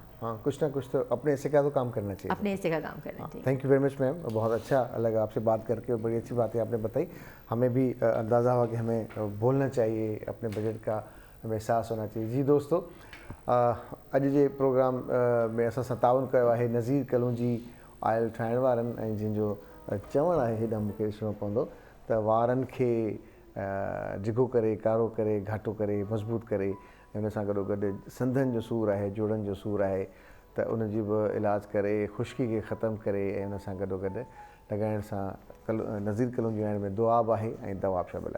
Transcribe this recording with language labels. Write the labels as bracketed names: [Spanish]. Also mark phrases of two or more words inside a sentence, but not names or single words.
[Urdu] ہاں، کچھ نہ کچھ تو اپنے حصے کا تو کام کرنا چاہیے، اپنے حصے کا کام کرنا چاہیے. [English] Thank you very much ma'am, [Urdu] بہت اچھا لگا آپ سے بات کر کے، بڑی اچھی باتیں آپ نے بتائی. ہمیں بھی اندازہ ہوا کہ ہمیں بولنا چاہیے، اپنے بجٹ کا ہمیں احساس ہونا چاہیے. [Sindhi] جی دوستو، اج جے پروگرام میں असां تعاون कयो आहे नज़ीर कलूंजी आयल ठाहिण वारनि, ऐं जंहिंजो चवणु आहे हेॾा मूंखे ॾिसणो पवंदो त वारनि खे डिघो करे, कारो करे, घाटो करे, मज़बूत करे, ऐं हुन सां गॾोगॾु संधनि जो सूरु आहे, जोड़नि जो सूरु आहे, त उनजी बि इलाज करे, ख़ुश्की खे ख़तमु करे, ऐं हुन सां गॾोगॾु लॻाइण सां नज़ीर कलूंजी आहिण में दुआ बि आहे ऐं दवा बि शामिलु आहे.